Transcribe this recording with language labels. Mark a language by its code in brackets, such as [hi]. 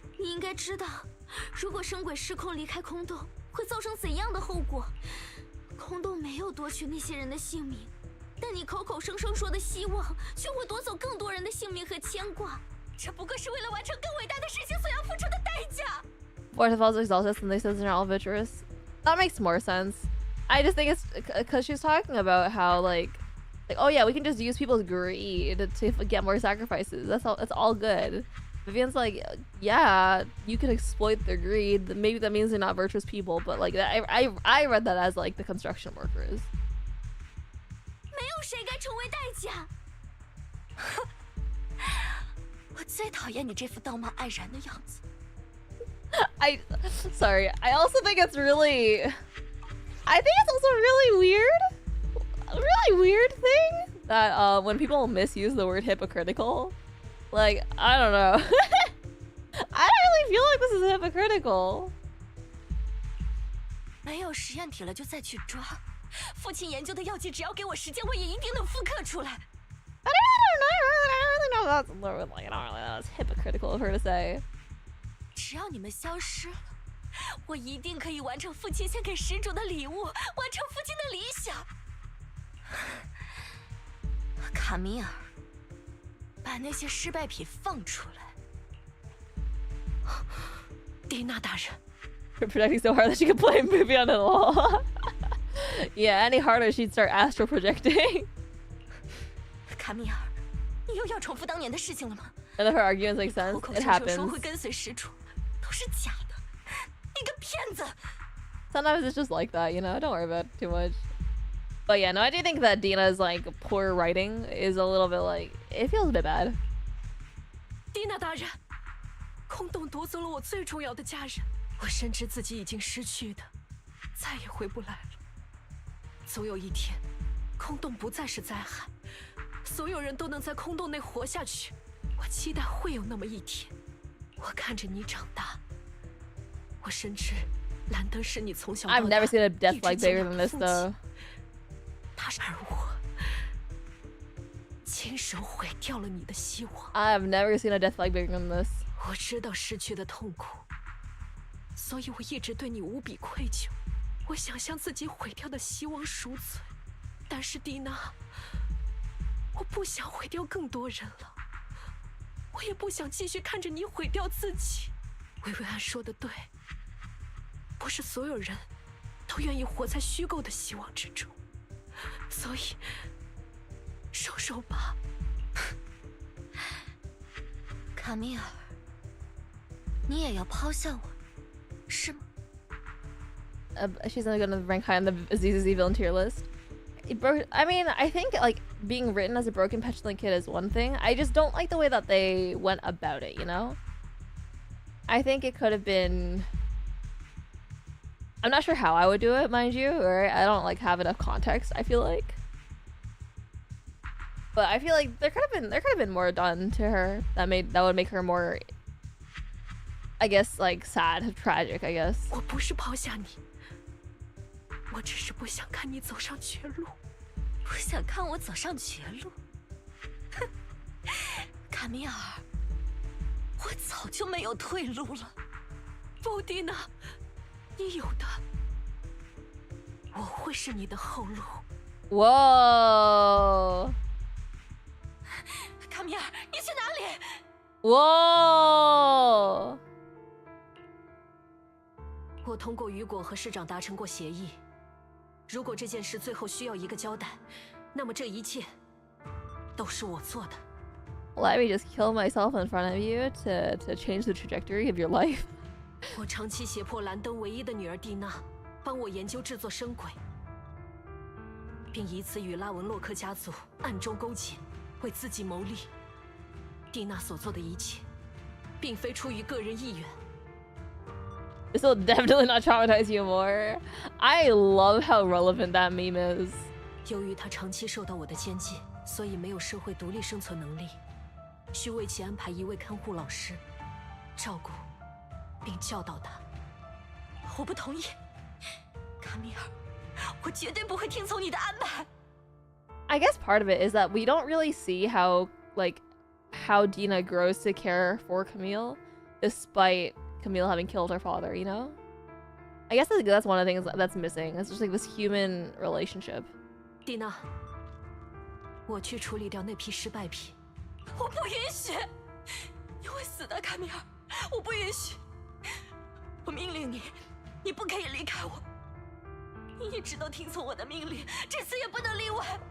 [zh] 你应该知道，如果生鬼失控离开空洞，会造成怎样的后果。空洞没有夺取那些人的性命，但你口口声声说的希望，却会夺走更多人的性命和牵挂。这不过是为了完成更伟大的事情所要付出的代价。 [en] Waterfall's exalted and they says they're all virtuous. That makes more sense. I just think it's because she's talking about how like, oh yeah, we can just use people's greed to get more sacrifices. That's all good. Vivian's like, yeah, you can exploit their greed. Maybe that means they're not virtuous people, but like I read that as like the construction workers. [zh] 没有谁该成为代价。我最讨厌你这副道貌岸然的样子。 [en] Sorry. I also think it's really, I think it's also a really weird thing that when people misuse the word hypocritical, like I don't know. I don't really feel like this is hypocritical. [zh] 没有实验体了就再去抓。父亲研究的药剂，只要给我时间，我也一定能复刻出来。 [en] I don't really know that's hypocritical of her to say. [zh] 只要你们消失了，我一定可以完成父亲献给始祖的礼物，完成父亲的理想。卡米尔，把那些失败品放出来。蒂娜大人 [en] For projecting so hard that she could play a movie on the wall. Yeah, any harder she'd start astral projecting. [zh] 卡米尔，你又要重复当年的事情了吗？ [en] And if her arguments make sense, [zh] 口口 [en] it [zh] 声声说 [en] happens. [zh] 会跟随始祖，都是假的，你个骗子！ [en] Sometimes it's just like that, you know? Don't worry about it too much. But yeah, no, I do think that Dina's like poor writing is a little bit like, it feels a bit bad. [zh] 蒂娜大人，空洞夺走了我最重要的家人，我深知自己已经失去的，再也回不来了。总有一天，空洞不再是灾害，所有人都能在空洞内活下去。我期待会有那么一天，我看着你长大。我深知兰登是你从小到大 [en] I've never seen a death like bigger than this though. [zh] 他是我亲手毁掉了你的希望。 [en] I've never seen a death like bigger than this. [zh] 我知道失去的痛苦，所以我一直对你无比愧疚。我想象自己毁掉的希望赎罪，但是蒂娜，我不想毁掉更多人了，我也不想继续看着你毁掉自己。薇薇安说的对，不是所有人都愿意活在虚构的希望之中，所以收手吧。卡米尔，你也要抛下我，是吗？ [en] She's gonna rank high on the ZZZ villain tier list. I mean, I think like being written as a broken, petulant kid is one thing. I just don't like the way that they went about it, you know? I think it could have been... I'm not sure how I would do it, mind you, or I don't like have enough context, I feel like. But I feel like there could have been more done to her that would make her more, I guess, like sad, tragic, I guess. [zh] 我不是抛下你，我只是不想看你走上绝路。不想看我走上绝路？哼，卡米尔，我早就没有退路了。不，蒂娜，你有的，我会是你的后路。 [en] Whoa. [zh] 卡米尔，你去哪里？ [en] Whoa. [zh] 我通过雨果和市长达成过协议，如果这件事最后需要一个交代，那么这一切都是我做的。 [en] Let me just kill myself in front of you to change the trajectory of your life. [zh] 我长期胁迫兰登唯一的女儿蒂娜帮我研究制作生鬼，并以此与拉文洛克家族暗中勾结，为自己谋利。蒂娜所做的一切，并非出于个人意愿。 [en] This will definitely not traumatize you more. I love how relevant that meme is. [zh] 由于她长期受到我的监禁，所以没有社会独立生存能力，需为其安排一位看护老师，照顾并教导她。我不同意，卡米尔，我绝对不会听从你的安排。 [en] I guess part of it is that we don't really see how Dina grows to care for Camille, despite Camille having killed her father, you know? I guess that's one of the things that's missing. It's just like this human relationship. [zh] 蒂娜，我去处理掉那批失败品。我不允许！你会死的，卡米尔！我不允许！我命令你，你不可以离开我。你一直都听从我的命令，这次也不能例外。